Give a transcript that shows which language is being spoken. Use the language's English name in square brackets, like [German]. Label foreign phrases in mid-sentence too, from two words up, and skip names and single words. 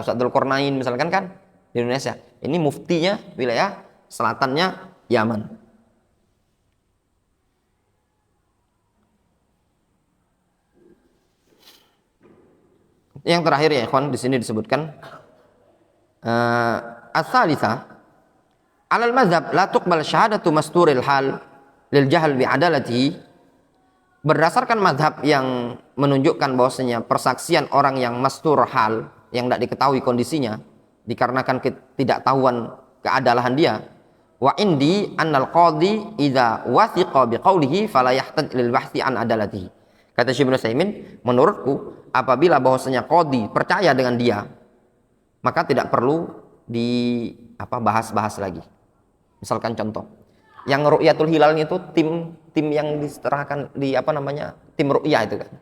[Indonesian] Ustadz Dzulqarnain misalkan kan di Indonesia. Ini muftinya wilayah selatannya Yaman. Yang terakhir ya ikhwan, di sini disebutkan [Arabic] الثالثة على المذهب لا تقبل شهادة مستور الحال للجهل بعدالته. [Indonesian] Berdasarkan mazhab yang menunjukkan bahwasanya persaksian orang yang [Arabic] مستور حال, [Indonesian] yang tidak diketahui kondisinya dikarenakan ketidaktahuan keadalan dia, [Arabic] وعندي أن القاضي إذا وثق بقوله فلا يحتاج للبحث عن عدالته. [Indonesian] Kata Syekh Ibnu Utsaimin, menurutku apabila bahwasanya qadhi percaya dengan dia, maka tidak perlu bahas-bahas lagi. Misalkan contoh, yang [Arabic] رؤية الهلال [Indonesian] itu tim yang diserahkan tim ru'yah itu kan.